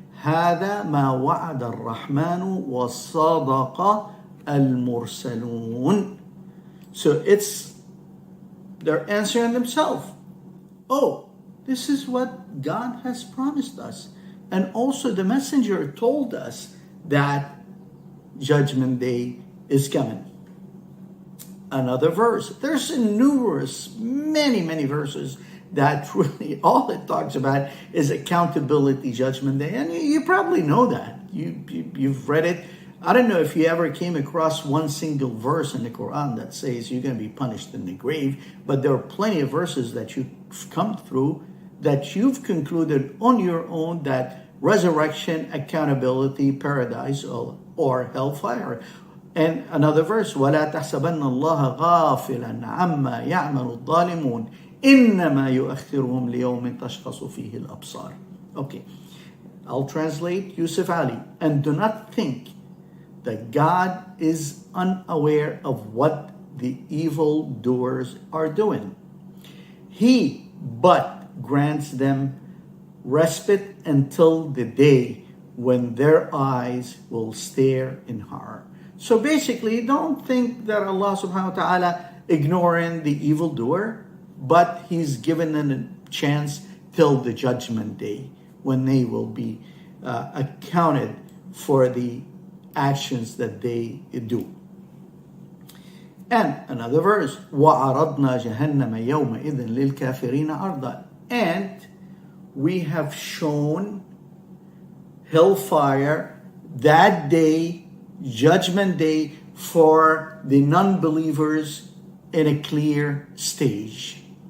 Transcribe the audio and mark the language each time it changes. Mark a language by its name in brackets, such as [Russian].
[Arabic] هذا ما وعد الرحمن وصدق المرسلون. [English] So they're answering themselves. Oh, this is what God has promised us. And also the messenger told us that Judgment Day is coming. Another verse. There's numerous, many verses that really all it talks about is accountability, Judgment Day. And you probably know that. You've read it. I don't know if you ever came across one single verse in the Quran that says you're going to be punished in the grave, but there are plenty of verses that you've come through that you've concluded on your own that resurrection, accountability, paradise, or hellfire. And another verse, [Arabic] وَلَا تَحْسَبَنَّ اللَّهَ غَافِلًا عَمَّا يَعْمَلُ الظَّالِمُونَ إِنَّمَا يُؤَخِّرُهُمْ لِيَوْمٍ تَشْخَصُ فِيهِ الْأَبْصَارِ. [English] Okay, I'll translate Yusuf Ali. And do not think that God is unaware of what the evildoers are doing. He but grants them respite until the day when their eyes will stare in horror. So basically, don't think that Allah subhanahu wa ta'ala ignoring the evildoer. but he's given them a chance till the judgment day, when they will be accounted for the actions that they do. And another verse, [Arabic] وَعَرَضْنَا جَهَنَّمَ يَوْمَئِذٍ لِلْكَافِرِينَ عَرْضًا. [English] And we have shown hellfire that day, judgment day, for the non-believers in a clear stage.